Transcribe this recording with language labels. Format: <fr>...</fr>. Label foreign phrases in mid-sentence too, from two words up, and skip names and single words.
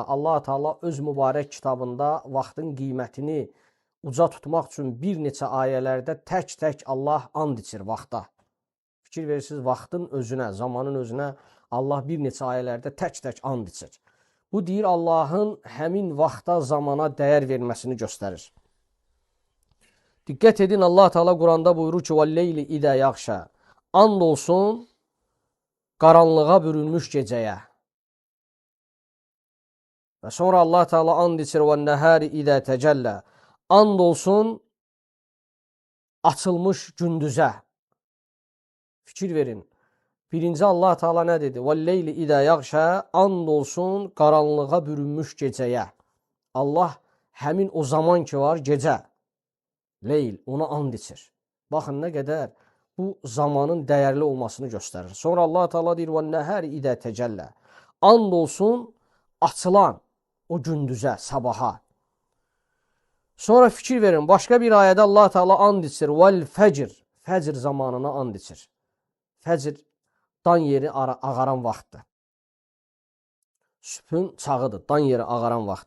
<az>Allah Teala öz mübarək kitabında vaxtın qiymətini uca tutmaq üçün bir neçə ayələrdə tək-tək Allah and içir vaxta. Fikir verirsiniz, vaxtın özünə, zamanın özünə Allah bir neçə ayələrdə tək-tək and içir. Bu deyir, Allahın həmin vaxta, zamana dəyər verməsini göstərir. Diqqət edin, Allah Teala Quranda buyurur ki,</az> <ar>وَالْلَيْلِ اِذَا يَغْشَى</ar> <az>And olsun qaranlığa bürünmüş gecəyə. Və sonra Allah Teala and içir</az> <ar>وَالنَّهَارِ اِذَا تَجَلَّى</ar> <az>And olsun açılmış gündüzə. Fikir verin. Birinci Allah Teala nə dedi?</az> <ar>وَالْلَيْلِ اِذَا يَغْشَى</ar> <az>And olsun qaranlığa bürünmüş gecəyə. Allah həmin o zaman ki var, gecə. Leyl, ona and içir. Baxın, nə qədər bu zamanın dəyərli olmasını göstərir. Sonra Allah Teala deyir,</az> <ar>وَالنَّهَارِ اِذَا تَجَلَّى</ar> <az>And olsun açılan o gündüzə, sabaha. Sonra fikir verin, başqa bir ayədə Allah Teala and içir.</az> <ar>والفجر.</ar> <az>Fəcr zamanına and içir. Fəcr dan yeri ağaran vaxtdır. Sübhün çağıdır, dan yeri ağaran vaxt.</az>